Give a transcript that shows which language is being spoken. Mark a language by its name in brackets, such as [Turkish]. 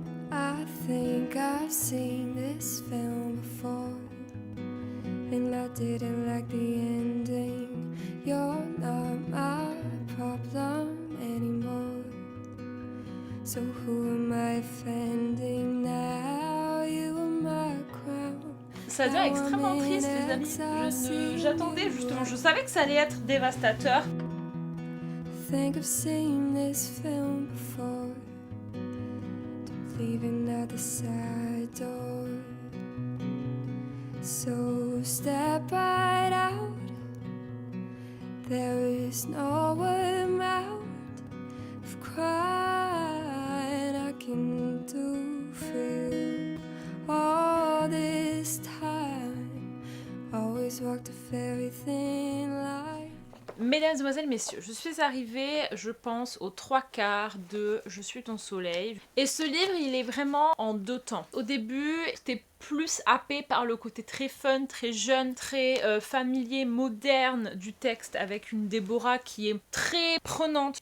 [English] I think I've seen this film before, and I didn't like the ending. You're not my problem anymore, so who am I offending now? You are my crown. [French] Ça devient extrêmement triste les amis. J'attendais justement, je savais que ça allait être dévastateur. [English] Think I've seen this film before, leaving at the side door. So step right out. There is no amount of crying I can do for you. All this time, always walked a very thin line. [French] Mesdames, Demoiselles, Messieurs, je suis arrivée, je pense, aux 3/4 de Je suis ton soleil. Et ce livre, il est vraiment en deux temps. Au début, c'était plus happé par le côté très fun, très jeune, très familier, moderne du texte avec une Déborah qui est très prenante.